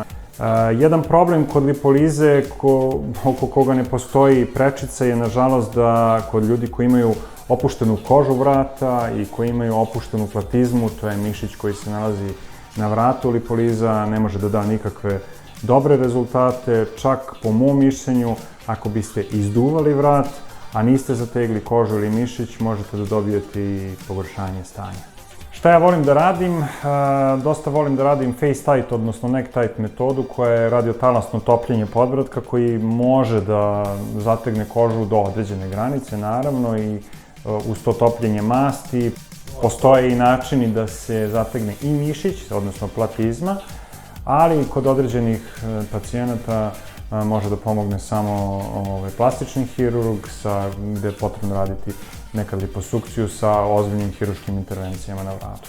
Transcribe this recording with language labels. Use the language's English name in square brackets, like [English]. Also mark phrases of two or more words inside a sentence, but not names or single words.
[Serbian] Jedan problem kod lipolize oko koga ne postoji prečica je nažalost da kod ljudi koji imaju opuštenu kožu vrata i koji imaju opuštenu platizmu, to je mišić koji se nalazi na vratu, lipoliza ne može da da nikakve dobre rezultate, čak po mom mišljenju, ako biste izduvali vrat, a niste zategli kožu ili mišić, možete da dobijete i pogoršanje stanja. Šta ja volim da radim? Dosta volim da radim [English] face tight, [Serbian] odnosno [English] neck tight [Serbian] metodu, koja je radiotalasno topljenje podbratka, koji može da zategne kožu do određene granice, naravno, i uz to topljenje masti. Postoje i načini da se zategne i mišić, odnosno platizma, ali kod određenih pacijenata može da pomogne samo plastični hirurg, gde je potrebno raditi nekad liposukciju sa ozbiljnim hiruškim intervencijama na vratu.